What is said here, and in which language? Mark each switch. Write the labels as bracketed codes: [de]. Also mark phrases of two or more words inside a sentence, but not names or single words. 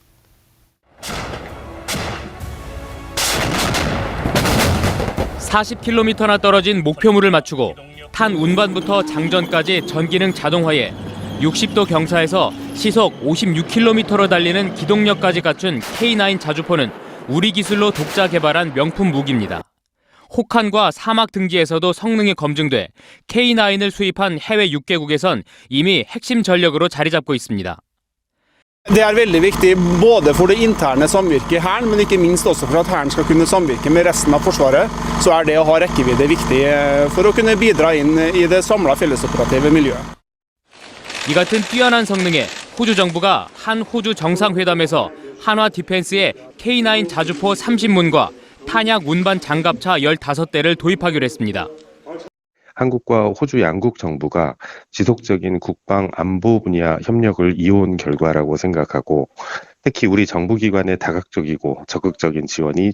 [ko] (40km나) 떨어진 목표물을 맞추고 탄 운반부터 장전까지 전기능 자동화에 60도 경사에서 시속 56km로 달리는 기동력까지 갖춘 K9 자주포는 우리 기술로 독자 개발한 명품 무기입니다. 혹한과 사막 등지에서도 성능이 검증돼 K9을 수입한 해외 6개국에선 이미 핵심 전력으로 자리 잡고 있습니다. [no] Det veldig viktig både for det interne samvirket i Hæren, men ikke minst også for at Hæren skal kunne samvirke med resten av Forsvaret. Så det å ha rekkevidde viktig for å kunne bidra inn i det samlede fellesoperative miljøet. [ko] 이 같은 뛰어난 성능에 호주 정부가 한 호주 정상회담에서 한화 디펜스의 K9 자주포 30문과 탄약 운반 장갑차 15대를 도입하기로 했습니다. 한국과 호주 양국 정부가 지속적인 국방 안보 분야 협력을 이어온 결과라고 생각하고 특히 우리 정부기관의 다각적이고 적극적인 지원이